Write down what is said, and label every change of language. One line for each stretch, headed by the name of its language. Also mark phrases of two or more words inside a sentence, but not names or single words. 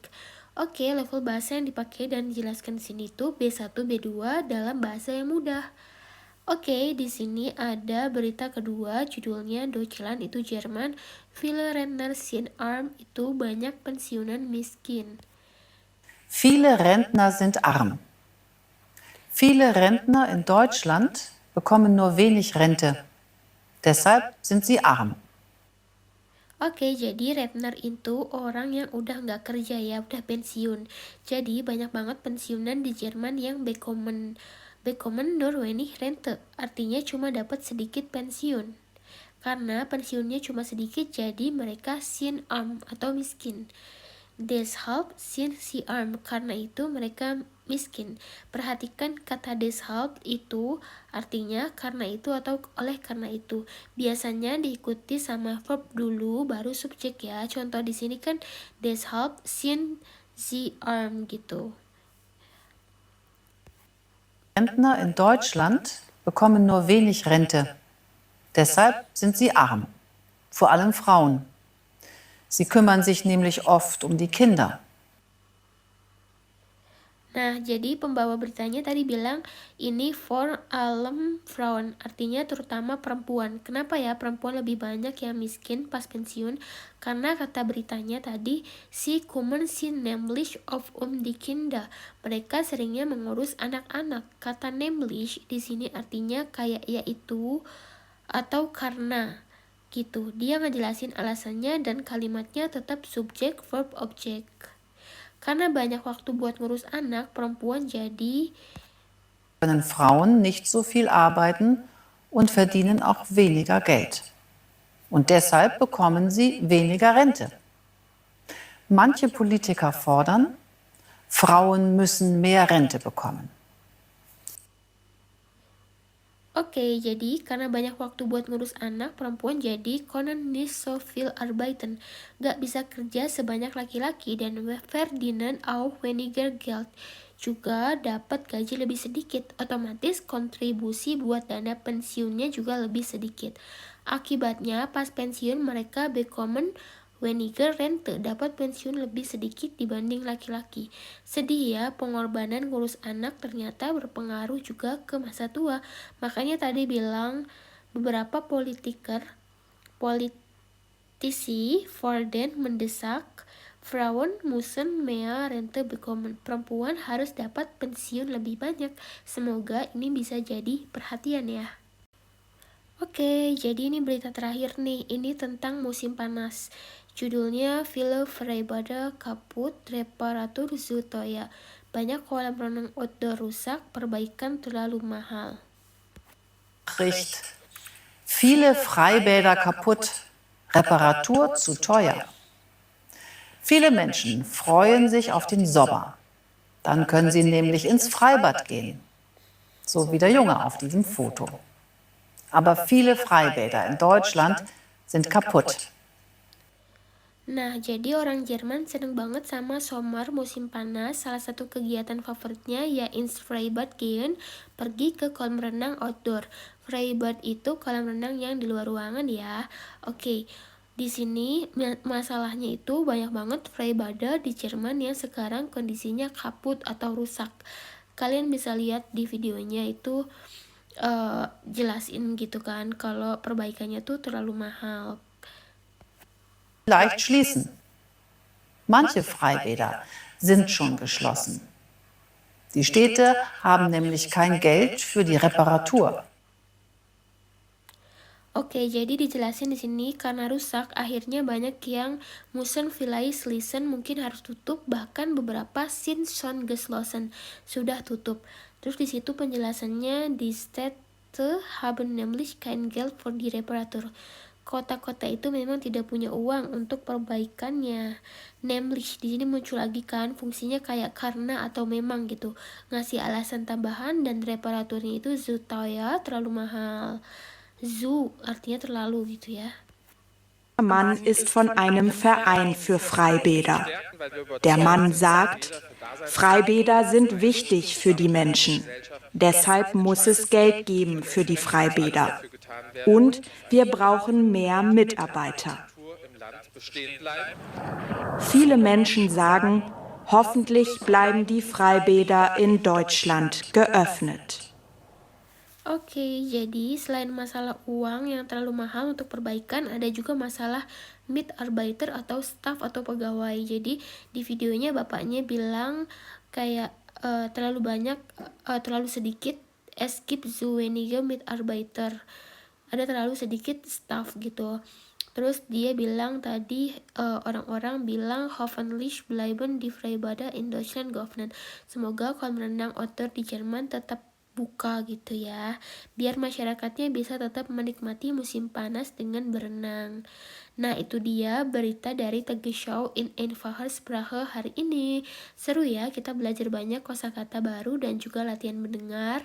Indonesian: Oke, level bahasa yang dipakai dan dijelaskan di sini tuh B1, B2 dalam bahasa yang mudah. Oke, di sini ada berita kedua, judulnya Deutschland itu Jerman,
German: Viele Rentner sind arm
Indonesian: itu banyak pensiunan miskin.
German: Viele Rentner sind arm. Viele Rentner in Deutschland bekommen nur wenig Rente. Deshalb sind sie arm.
Indonesian: Oke, jadi Rentner itu orang yang udah nggak kerja ya, udah pensiun. Jadi banyak banget pensiunan di Jerman yang
German: bekommen nur wenig Rente,
Indonesian: artinya cuma dapat sedikit pensiun. Karena pensiunnya cuma sedikit, jadi mereka
German: sind arm
Indonesian: atau miskin.
German: Deshalb sind sie arm,
Indonesian: karena itu mereka miskin. Perhatikan kata deshalb itu artinya karena itu atau oleh karena itu. Biasanya diikuti sama verb dulu baru subjek ya. Contoh di sini kan
German: deshalb sind sie arm
Indonesian: gitu.
German: Rentner in Deutschland bekommen nur wenig Rente. Deshalb sind sie arm. Vor allem Frauen. Sie kümmern sich nämlich oft um die Kinder.
Indonesian: Nah, jadi pembawa beritanya tadi bilang ini
German: for allem Frauen,
Indonesian: artinya terutama perempuan. Kenapa ya perempuan lebih banyak yang miskin pas pensiun? Karena kata beritanya tadi,
German: si kümmern sich nämlich of die Kinder.
Indonesian: Mereka seringnya mengurus anak-anak. Kata nämlich di sini artinya kayak yaitu atau karena gitu. Dia ngejelasin alasannya dan kalimatnya tetap subjek, verb, objek. Karena banyak waktu buat ngurus anak, perempuan jadi
German: Können Frauen nicht so viel arbeiten und verdienen auch weniger Geld. Und deshalb bekommen sie weniger Rente. Manche Politiker fordern, Frauen müssen mehr Rente bekommen.
Indonesian: Oke, jadi karena banyak waktu buat ngurus anak, perempuan jadi
German: können nicht so viel arbeiten.
Indonesian: Gak bisa kerja sebanyak laki-laki dan
German: verdienen auch weniger Geld.
Indonesian: Juga dapat gaji lebih sedikit, otomatis kontribusi buat dana pensiunnya juga lebih sedikit. Akibatnya pas pensiun mereka
German: bekommen weniger Rente,
Indonesian: dapat pensiun lebih sedikit dibanding laki-laki. Sedih ya, pengorbanan ngurus anak ternyata berpengaruh juga ke masa tua. Makanya tadi bilang beberapa politisi Forden mendesak
German: Frauen müssen mehr Rente bekommen.
Indonesian: Perempuan harus dapat pensiun lebih banyak. Semoga ini bisa jadi perhatian ya. Oke, jadi ini berita terakhir nih. Ini tentang musim panas. Judulnya
German: Viele Freibäder kaputt, Reparatur zu teuer.
Indonesian: Banyak kolam renang outdoor rusak, perbaikan terlalu mahal.
German: Nachricht. Viele Freibäder kaputt, Reparatur zu teuer. Viele Menschen freuen sich auf den Sommer. Dann können sie nämlich ins Freibad gehen. So wie der Junge auf diesem Foto. Aber viele Freibäder in Deutschland sind kaputt.
Indonesian: Nah, jadi orang Jerman seneng banget sama Sommer musim panas. Salah satu kegiatan favoritnya ya
German: ins Freibad gehen,
Indonesian: pergi ke kolam renang outdoor. Freibad itu kolam renang yang di luar ruangan ya. Oke, di sini masalahnya itu banyak banget Freibäder di Jerman yang sekarang kondisinya kaput atau rusak. Kalian bisa lihat di videonya itu jelasin gitu kan kalau perbaikannya tuh terlalu mahal.
German: Leicht schließen. Manche Freibäder sind schon geschlossen. Die Städte haben nämlich kein Geld für die Reparatur.
Indonesian: Oke, jadi dijelasin di sini karena rusak, akhirnya banyak yang
German: müssen vielleicht schließen
Indonesian: mungkin harus tutup, bahkan beberapa
German: sind schon geschlossen
Indonesian: sudah tutup. Terus di situ penjelasannya di
German: Städte haben nämlich kein Geld für die Reparatur.
Indonesian: Kota-kota itu memang tidak punya uang untuk perbaikannya. Nämlich di sini muncul lagi kan fungsinya kayak karena atau memang gitu. Ngasih alasan tambahan dan reparaturnya itu
German: zu teuer,
Indonesian: terlalu mahal. Zu artinya terlalu gitu ya.
German: Mann ist von einem Verein für Freibäder. Der Mann sagt, Freibäder sind wichtig für die Menschen. Deshalb muss es Geld geben für die Freibäder. Und wir brauchen mehr Mitarbeiter. Viele Menschen sagen, hoffentlich bleiben die Freibäder in Deutschland geöffnet.
Indonesian: Oke, jadi selain masalah uang yang terlalu mahal untuk perbaikan, ada juga masalah Mitarbeiter atau staff atau pegawai. Jadi di videonya bapaknya bilang kayak terlalu sedikit,
German: es gibt zu wenige Mitarbeiter.
Indonesian: Ada terlalu sedikit staff gitu. Terus dia bilang tadi orang-orang bilang
German: hoffentlich bleiben die Freibäder in Deutschland geöffnet.
Indonesian: Semoga kolam renang outdoor di Jerman tetap buka gitu ya, biar masyarakatnya bisa tetap menikmati musim panas dengan berenang. Nah itu dia berita dari Tagesschau in Einfacher Sprache hari ini. Seru ya, kita belajar banyak kosakata baru dan juga latihan mendengar.